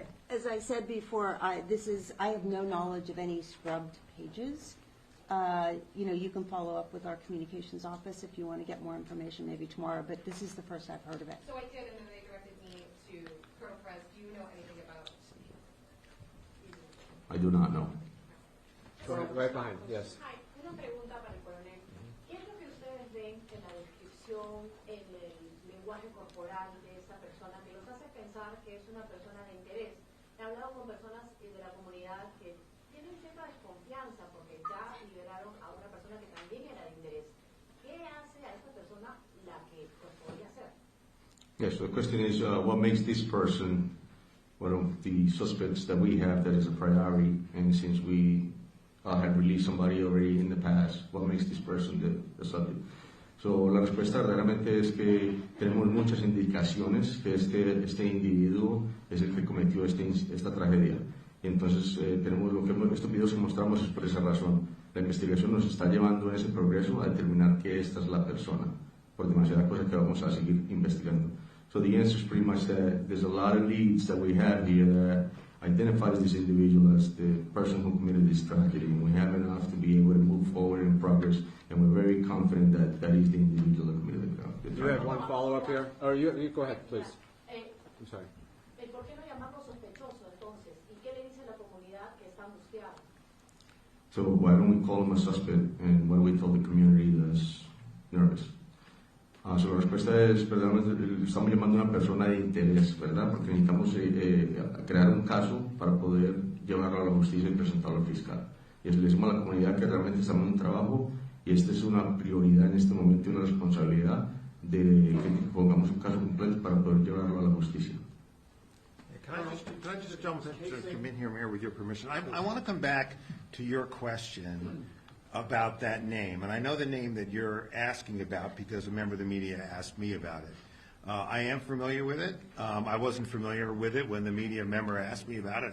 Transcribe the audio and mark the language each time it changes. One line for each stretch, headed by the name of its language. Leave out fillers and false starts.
English: As I said before, I have no knowledge of any scrubbed pages. You can follow up with our communications office if you want to get more information maybe tomorrow, but this is the first I've heard of it. So I did, and then they directed me to Colonel Perez. Do you know anything about? I do not know. Right behind, yes.
Spanish: Hi, una pregunta para el coronel. ¿Qué es lo que ustedes ven en la descripción, en el lenguaje corporal de esta persona que los hace pensar que es una persona de interés? He hablado con personas de la comunidad que tienen cierta desconfianza porque ya liberaron a una persona que también era de interés. ¿Qué hace a esta persona la que podría ser?
English: Yes, so the question is, what makes this person one of the suspects that we have that is a priority, and since we have released somebody already in the past, what makes this person the subject?
Spanish: So, la respuesta verdaderamente es que tenemos muchas indicaciones que este individuo es el que cometió esta tragedia. Y entonces estos videos que mostramos es por esa razón. La investigación nos está llevando en ese progreso a determinar que esta es la persona, por demasiadas cosas que vamos a seguir investigando.
English: So the answer is pretty much that there's a lot of leads that we have here that identifies this individual as the person who committed this tragedy, and we have enough to be able to move forward in progress, and we're very confident that that is the individual that committed the tragedy. You have one follow-up here? Or you go ahead, please. I'm sorry.
Spanish: ¿Por qué no llamarlo sospechoso entonces? ¿Y qué le dice a la comunidad que está angustiada?
English: So why don't we call him a suspect, and what do we tell the community that's nervous?
Spanish: So la respuesta es, verdaderamente, estamos llamando a una persona de interés, ¿verdad? Porque necesitamos crear un caso para poder llevarlo a la justicia y presentarlo al fiscal. Y le decimos a la comunidad que realmente estamos en un trabajo y esta es una prioridad en este momento y una responsabilidad de que pongamos un caso completo para poder llevarlo a la justicia.
English: Can I just jump in here, Mayor, with your permission? I want to come back to your question about that name, and I know the name that you're asking about because a member of the media asked me about it. I am familiar with it. I wasn't familiar with it when the media member asked me about it.